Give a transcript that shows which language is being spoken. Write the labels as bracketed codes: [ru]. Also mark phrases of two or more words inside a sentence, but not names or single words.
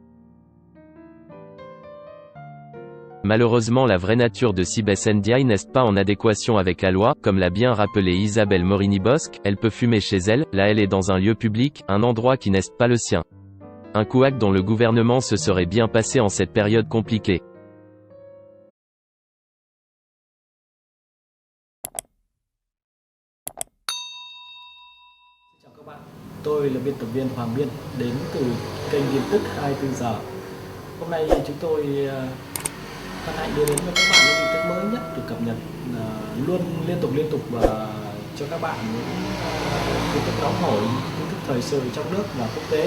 [fr] Malheureusement la vraie nature de Sibes Ndiaye n'est pas en adéquation avec la loi, comme l'a bien rappelé Isabelle Morini-Bosc, elle peut fumer chez elle, là elle est dans un lieu public, un endroit qui n'est pas le sien. Un couac dont le gouvernement se serait bien passé en cette période compliquée. [vi] Chào các bạn, tôi là biên tập viên Hoàng Biên, đến từ kênh tin tức 24 giờ. Hôm nay chúng tôi hân hạnh đưa đến cho các bạn những tin tức mới nhất được cập nhật luôn liên tục và cho các bạn những tin tức nóng hổi, tin tức thời sự trong nước và quốc tế.